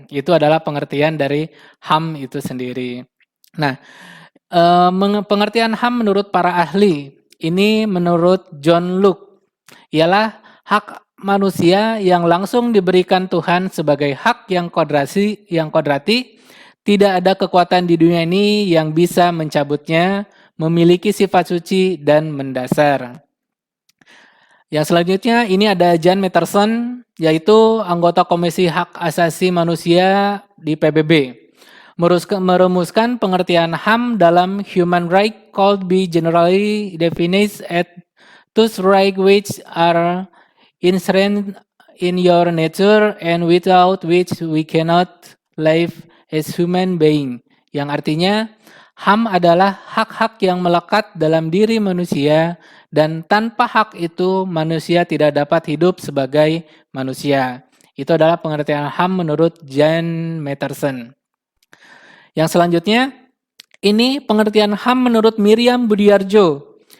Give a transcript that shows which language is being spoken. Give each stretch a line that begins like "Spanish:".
Indonesian: Itu adalah pengertian dari HAM itu sendiri. Nah, pengertian HAM menurut para ahli, ini menurut John Locke, ialah hak manusia yang langsung diberikan Tuhan sebagai hak yang kodrati, tidak ada kekuatan di dunia ini yang bisa mencabutnya, memiliki sifat suci dan mendasar. Yang selanjutnya ini ada Jan Matterson, yaitu anggota Komisi Hak Asasi Manusia di PBB. Merumuskan pengertian HAM dalam
English: human right could be generally defined as those rights which are inherent in your nature and without which we cannot live as human being.
Indonesian: Yang artinya HAM adalah hak-hak yang melekat dalam diri manusia dan tanpa hak itu manusia tidak dapat hidup sebagai manusia. Itu adalah pengertian HAM menurut Jan Matterson. Yang selanjutnya, ini pengertian HAM menurut Miriam Budiarjo.